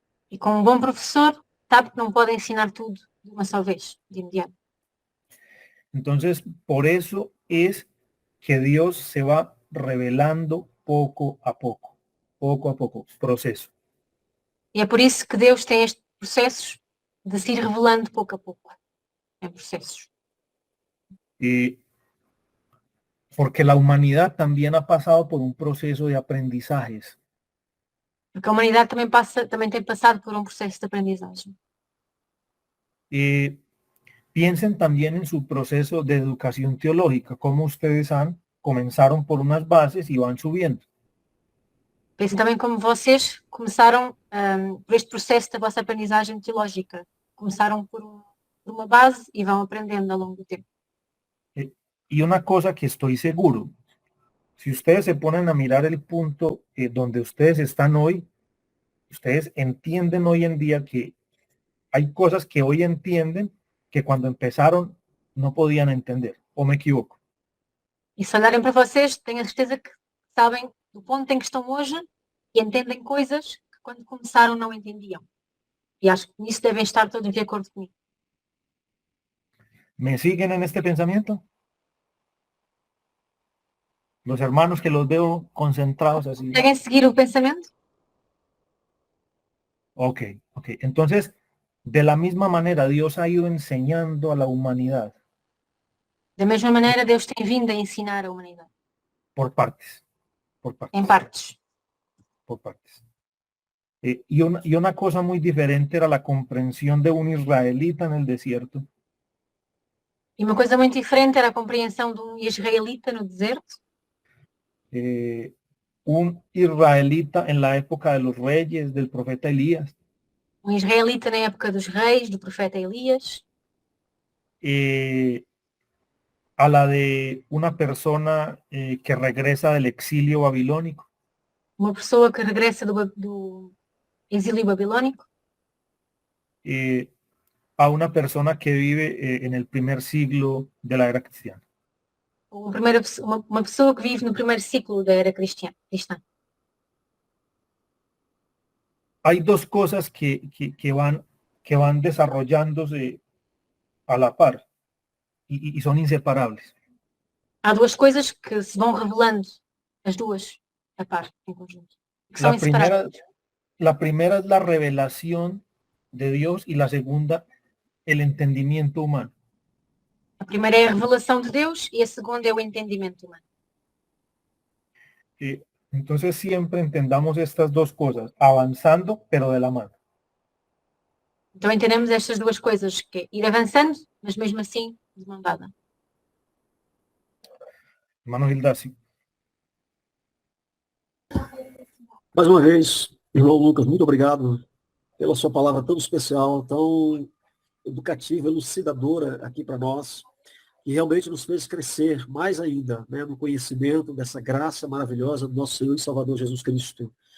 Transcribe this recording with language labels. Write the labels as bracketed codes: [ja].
[pt] E como um bom professor, sabe que não pode ensinar tudo de uma só vez, de imediato. [es] Entonces, por eso es que Dios se va revelando poco a poco, proceso. [pt] E é por isso que Deus tem estes processos de se ir revelando pouco a pouco, em processos. [es] Porque la humanidad también ha pasado por un proceso de aprendizajes. [pt] Porque a humanidade também tem passado por um processo de aprendizagem. [es] Piensen también en su proceso de educación teológica, como ustedes comenzaron por unas bases y van subiendo. [pt] Pensem também como vocês começaram por este processo da vossa aprendizagem teológica. Começaram por uma base e vão aprendendo ao longo do tempo. [es] Y una cosa que estoy seguro, si ustedes se ponen a mirar el punto donde ustedes están hoy, ustedes entienden hoy en día que hay cosas que hoy entienden que cuando empezaron no podían entender, ¿o me equivoco? [pt] E se olharem para vocês, tenho a certeza que sabem do ponto em que estão hoje e entendem coisas que quando começaram não entendiam. E acho que nisso devem estar todos de acordo comigo. [es] ¿Me siguen en este pensamiento? Los hermanos que los veo concentrados así. [pt] Conseguem seguir o pensamento? Ok. [es] Entonces, de la misma manera, Dios ha ido enseñando a la humanidad. [pt] Da mesma maneira, Deus tem vindo a ensinar a humanidade. [es] Por partes. [pt] Em partes. [es] Por partes. Y una cosa muy diferente era la comprensión de un israelita en el desierto. [pt] E uma coisa muito diferente era a compreensão de um israelita no deserto. [es] Un israelita en la época de los reyes, del profeta Elías. [pt] Um israelita na época dos reis, do profeta Elias. [es] A la de una persona que regresa del exilio babilónico. [pt] Uma pessoa que regressa do exílio babilónico. [es] A una persona que vive en el primer siglo de la era cristiana. [pt] Uma pessoa que vive no primeiro ciclo da era cristã. [es] Hay dos cosas que van desarrollándose a la par y son inseparables. [pt] Há duas coisas que se vão revelando, as duas a par, em conjunto. Que são inseparáveis. [es] La primera es la revelación de Dios y la segunda, el entendimiento humano. [pt] A primeira é a revelação de Deus e a segunda é o entendimento humano. [es] Entonces siempre entendamos estas dos cosas, avanzando pero de la mano. [pt] Então entendemos estas duas coisas, que é ir avançando, mas mesmo assim de mão dada. [es] Hermano Gildas. [pt] Mais uma vez, irmão Lucas, muito obrigado pela sua palavra tão especial, tão educativa, elucidadora aqui para nós, que realmente nos fez crescer mais ainda, né, no conhecimento dessa graça maravilhosa do nosso Senhor e Salvador Jesus Cristo.